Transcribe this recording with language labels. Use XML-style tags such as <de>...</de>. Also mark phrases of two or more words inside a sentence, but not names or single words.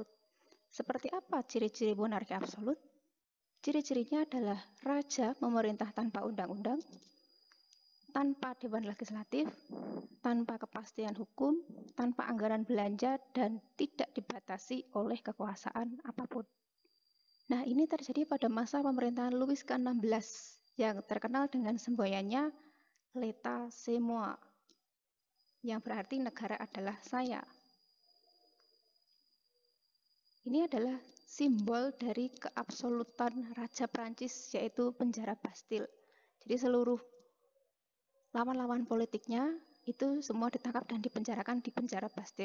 <id>Seperti apa ciri-ciri monarki absolut? Ciri-cirinya adalah raja memerintah tanpa undang-undang, tanpa dewan legislatif, tanpa kepastian hukum, tanpa anggaran belanja, dan tidak dibatasi oleh kekuasaan apapun. Nah, ini terjadi pada masa pemerintahan Louis ke-16 yang terkenal dengan semboyannya</id> <fr>L'État c'est moi,</fr> <id>yang berarti negara adalah saya. Ini adalah simbol dari keabsolutan Raja Prancis, yaitu penjara Bastille. Jadi seluruh lawan-lawan politiknya itu semua ditangkap dan dipenjarakan di penjara Bastille.</id>